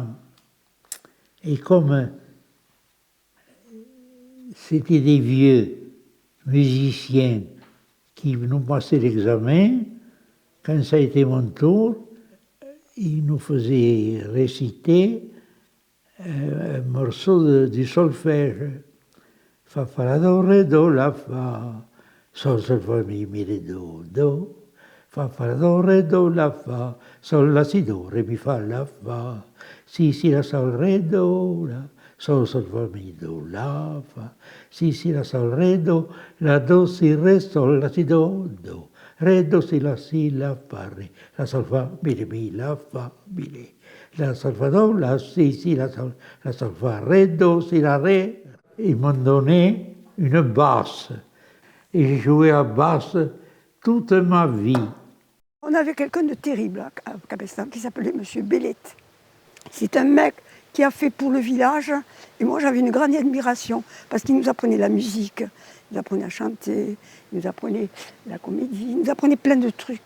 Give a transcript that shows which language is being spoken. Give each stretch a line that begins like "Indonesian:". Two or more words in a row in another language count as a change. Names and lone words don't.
French: Et comme c'était des vieux musiciens qui nous passaient l'examen, quand ça a été mon tour, ils nous faisaient réciter un morceau du solfège. Fa, fa, la, do, ré, do, la, fa, sol, sol, fa, mi, ré, do, do. Fa, fa, la, do, ré, do, la, fa, sol, la, si, do, ré, mi, fa, la, fa. Si, si, la, sol, ré, do, la, sol, sol, fa, mi, do, la, fa. Si, si, la, sol, ré, do, la, do, si, ré, sol, la, si, do, do. Ré, do, si, la, fa, ré. La, sol, fa, mi, la, fa, mi, ré. La, sol, fa, do, la, si, la, sol, fa, ré, do, si, la, ré. Ils m'ont donné une basse. Et j'ai joué à basse toute ma vie. On avait quelqu'un de terrible à Capestan qui s'appelait M. Bellette. C'est un mec qui a fait pour le village. Et moi, j'avais une grande admiration parce qu'il nous apprenait la musique, il nous apprenait à chanter, il nous apprenait la comédie, il nous apprenait plein de trucs.